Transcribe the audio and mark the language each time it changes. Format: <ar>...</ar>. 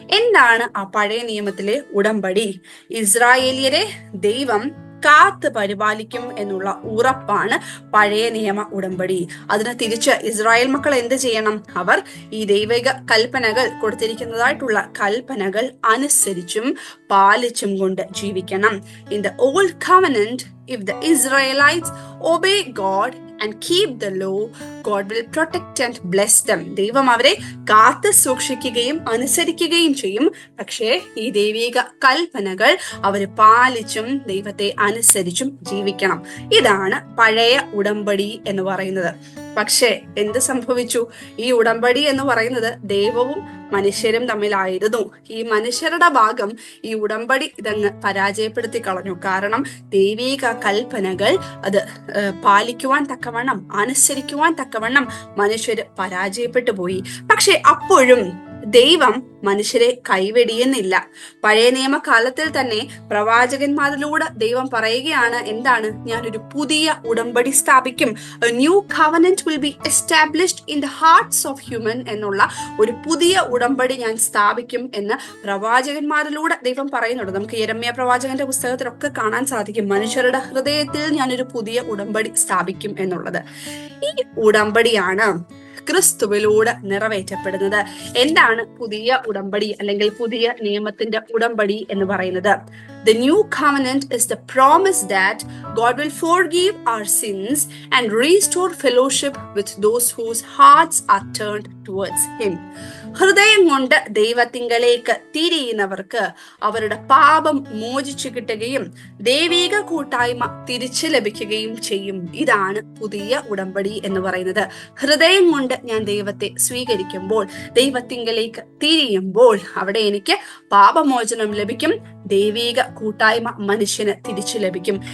<ml>എന്താണ് ആ പഴയ നിയമത്തിലെ ഉടമ്പടി? ഇസ്രായേലിയരെ ദൈവം കാത്ത് പരിപാലിക്കും എന്നുള്ള ഉറപ്പാണ് പഴയ നിയമ ഉടമ്പടി. അതിന് തിരിച്ച് ഇസ്രായേൽ മക്കൾ എന്ത് ചെയ്യണം? അവർ ഈ ദൈവിക കൽപ്പനകൾ, കൊടുത്തിരിക്കുന്നതായിട്ടുള്ള കൽപ്പനകൾ അനുസരിച്ചും പാലിച്ചും കൊണ്ട് ജീവിക്കണം.</ml> <en>In the old covenant, if the Israelites obey God and keep the law, God will protect and bless them.</en> <ml>ദൈവം അവരെ കാത്ത് സൂക്ഷിക്കുകയും അനുസരിക്കുകയും ചെയ്യും. പക്ഷേ ഈ ദൈവിക കൽപ്പനകൾ അവർ പാലിച്ചും ദൈവത്തെ അനുസരിച്ചും ജീവിക്കണം. ഇതാണ് പഴയ ഉടമ്പടി എന്ന് പറയുന്നത്. പക്ഷേ എന്ത് സംഭവിച്ചു? ഈ ഉടമ്പടി എന്ന് പറയുന്നത് ദൈവവും മനുഷ്യരും തമ്മിലായിരുന്നു. ഈ മനുഷ്യരുടെ ഭാഗം ഈ ഉടമ്പടി ഇതങ്ങ് പരാജയപ്പെടുത്തി കളഞ്ഞു. കാരണം ദൈവിക കൽപ്പനകൾ അത് പാലിക്കുവാൻ തക്കവണ്ണം, അനുസരിക്കുവാൻ തക്കവണ്ണം മനുഷ്യര് പരാജയപ്പെട്ടു പോയി. പക്ഷെ അപ്പോഴും ദൈവം മനുഷ്യരെ കൈവെടിയുന്നില്ല. പഴയ നിയമകാലത്തിൽ തന്നെ പ്രവാചകന്മാരിലൂടെ ദൈവം പറയുകയാണ്, എന്താണ്? ഞാനൊരു പുതിയ ഉടമ്പടി സ്ഥാപിക്കും.</ml> <en>A new covenant will be established in the hearts of human</en> <ml>എന്നുള്ള ഒരു പുതിയ ഉടമ്പടി ഞാൻ സ്ഥാപിക്കും എന്ന് പ്രവാചകന്മാരിലൂടെ ദൈവം പറയുന്നുണ്ട്. നമുക്ക് യെരമ്യാ പ്രവാചകന്റെ പുസ്തകത്തിലൊക്കെ കാണാൻ സാധിക്കും, മനുഷ്യരുടെ ഹൃദയത്തിൽ ഞാനൊരു പുതിയ ഉടമ്പടി സ്ഥാപിക്കും എന്നുള്ളത്. ഈ ഉടമ്പടിയാണ് ക്രിസ്തുവിലൂടെ നിറവേറ്റപ്പെടുന്നത്. എന്താണ് പുതിയ ഉടമ്പടി അല്ലെങ്കിൽ പുതിയ നിയമത്തിന്റെ ഉടമ്പടി എന്ന് പറയുന്നത്?</ml> <en>The new covenant is the promise that God will forgive our sins and restore fellowship with those whose hearts are turned towards Him.</en> <ml>ഹൃദയം കൊണ്ട് ദൈവത്തിങ്കലേക്ക് തിരിയുന്നവർക്ക് അവരുടെ പാപം മോചിച്ചു കിട്ടുകയും ദൈവിക കൂട്ടായ്മ തിരിച്ചു ലഭിക്കുകയും ചെയ്യും. ഇതാണ് പുതിയ ഉടമ്പടി എന്ന് പറയുന്നത്. ഹൃദയം കൊണ്ട് ഞാൻ ദൈവത്തെ സ്വീകരിക്കുമ്പോൾ, ദൈവത്തിങ്കലേക്ക് തിരിയുമ്പോൾ അവിടെ എനിക്ക് പാപമോചനം ലഭിക്കും, ദൈവിക കൂട്ടായ്മ മനുഷ്യന് തിരിച്ചു ലഭിക്കും.</ml>